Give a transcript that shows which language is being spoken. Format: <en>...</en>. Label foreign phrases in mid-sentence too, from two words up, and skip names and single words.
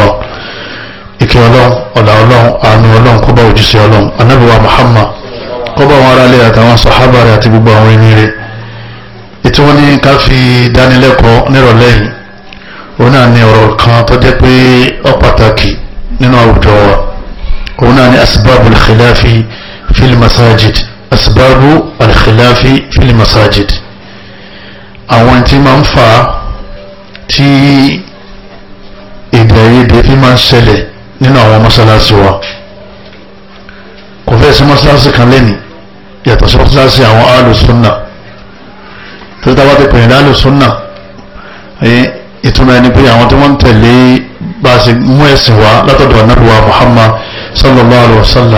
<yo>ìkẹ́ Ọlọ́run ọ̀là Ọlọ́run àánú Ọlọ́run kó bá òjíṣẹ́ Ọlọ́run Ànábì wa Muhammad kó bá wọn aráalé àtàwọn sàhábà rẹ̀ àti gbogbo àwọn ẹni rẹ̀. ètò wọn ní ká fi dánilẹ́kọ̀ọ́ nírọ̀lẹ́ yìí òun náà ní ọ̀rọ̀ kan tó jẹ́ pé ó pàtàkì nínú àwùjọ wa òun náà ní</yo> <ar>أسباب الخلاف في المساجد أسباب الخلاف في المساجد.</ar> <yo>àwọn tí máa ń fa tí èdè àìyedè fi máa ń ṣẹlẹ̀ nínú àwọn mọ́sálásí wa kò fẹ́ sí mọ́sálásí kan lẹ́ni yàtọ̀ sí mọ́sálásí àwọn alùsùnà tó dábàá ti pè ní alùsùnà ìtumọ̀ ẹni pé àwọn tí wọ́n ń tẹ̀lé bá a ṣe mú ẹ̀sìn wá látọ̀dọ̀ Ànábì wa Muhammad</yo> <ar>صلى الله عليه وسلم.</ar>